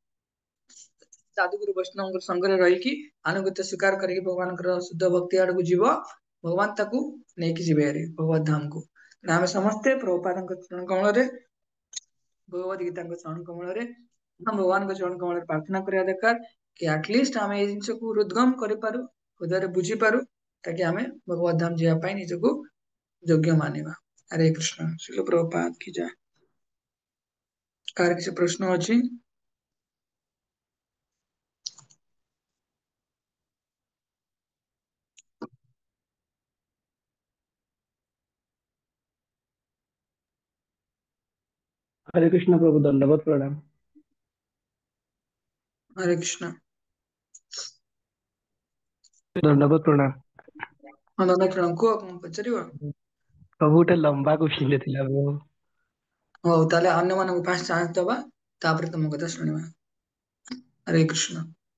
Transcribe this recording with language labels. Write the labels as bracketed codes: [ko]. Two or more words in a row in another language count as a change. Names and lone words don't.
[or] ସାଧୁଗୁରୁ ବୈଷ୍ଣବଙ୍କ ସଙ୍ଗରେ ରହିକି ଆନୁଗତ୍ୟ ସ୍ୱୀକାର କରିକି ଭଗବାନଙ୍କର ଶୁଦ୍ଧ ଭକ୍ତି ଆଡକୁ ଯିବ ଭଗବାନ ତାକୁ ନେଇକି ଯିବେ ହାରି ଭଗବତ ଧାମକୁ ଆମେ ସମସ୍ତେ ପ୍ରଭୁପାଦଙ୍କ ଚରଣ କମଳରେ ଭଗବତ ଗୀତାଙ୍କ ଚରଣ କମଳରେ ଭଗବାନଙ୍କ ଚରଣ କମଳରେ ପ୍ରାର୍ଥନା କରିବା ଦରକାର କି ଆଟଲିଷ୍ଟ ଆମେ ଏଇ ଜିନିଷକୁ ହୃଦଗମ କରିପାରୁ ହୃଦୟରେ ବୁଝିପାରୁ ତାକି ଆମେ ଭଗବତ ଧାମ ଯିବା ପାଇଁ ନିଜକୁ ଯୋଗ୍ୟ ମାନିବା ହରେ କୃଷ୍ଣ ଶିଲ ପ୍ରଭୁପାଦ କି ଜୟ କାହାର କିଛି ପ୍ରଶ୍ନ ଅଛି? [hi] हरे कृष्ण प्रभु, दंडवत प्रणाम। हरे कृष्ण। दंडवत प्रणाम। [or] ହଁ ଧନ୍ୟବାଦ ପ୍ରଣାମ। କୁହ କଣ ପଚାରିବ? ପ୍ରଭୁ ଗୋଟେ ଲମ୍ବା କୋଶ୍ଚିନ୍ ଥିଲା ପ୍ରଭୁ। ହଉ ତାହେଲେ ଅନ୍ୟମାନଙ୍କୁ [en] first chance [or] ଦବା, ତାପରେ ତମ କଥା ଶୁଣିବା। ହରେ କୃଷ୍ଣ।